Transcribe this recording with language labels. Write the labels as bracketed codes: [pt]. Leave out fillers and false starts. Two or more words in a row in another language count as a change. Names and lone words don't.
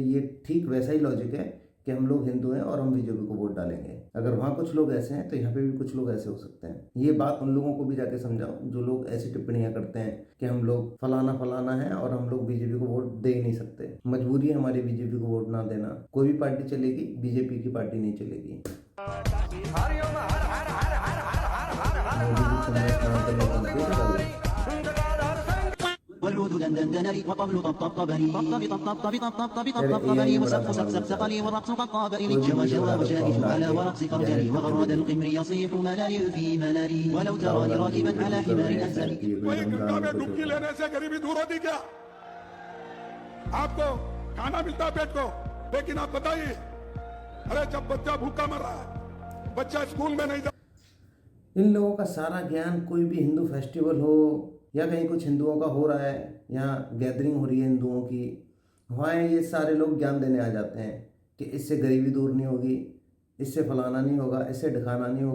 [hi] ये ठीक वैसा ही लॉजिक है कि हम लोग हिंदू हैं और हम बीजेपी को वोट डालेंगे। अगर वहाँ कुछ लोग ऐसे हैं तो यहाँ पे भी कुछ लोग ऐसे हो सकते हैं। ये बात उन लोगों को भी जाके समझाओ जो लोग ऐसी टिप्पणियां करते हैं कि हम लोग फलाना फलाना है और हम लोग बीजेपी को वोट दे ही नहीं सकते। मजबूरी है हमारी बीजेपी को वोट ना देना। कोई भी पार्टी चलेगी, बीजेपी की पार्टी नहीं चलेगी। [ar] والعود دندنني وطبل طبطبني طبطب طبطب طبطب طبطبني وسقف سقسقني والرقص قطابني جوى جوى وجائف على ورقص فرجلي وغرد القمر يصيح ملالي في ملالي ولو تراني راكبا على حمار أزلي। [hi] वही गंगा में डुबकी लेने से गरीबी दूर होती क्या? आपको खाना मिलता है पेट को, लेकिन आप बताइए, अरे जब बच्चा भूखा मर रहा है, बच्चा स्कूल में नहीं जा। इन लोगों का सारा ज्ञान, कोई भी हिंदू फेस्टिवल हो या कहीं कुछ हिंदुओं का हो रहा है, यहाँ गैदरिंग हो रही है हिंदुओं की, वहाँ ये सारे लोग ज्ञान देने आ जाते हैं कि इससे गरीबी दूर नहीं होगी, इससे फलाना नहीं होगा, इससे ढकाना नहीं होगा।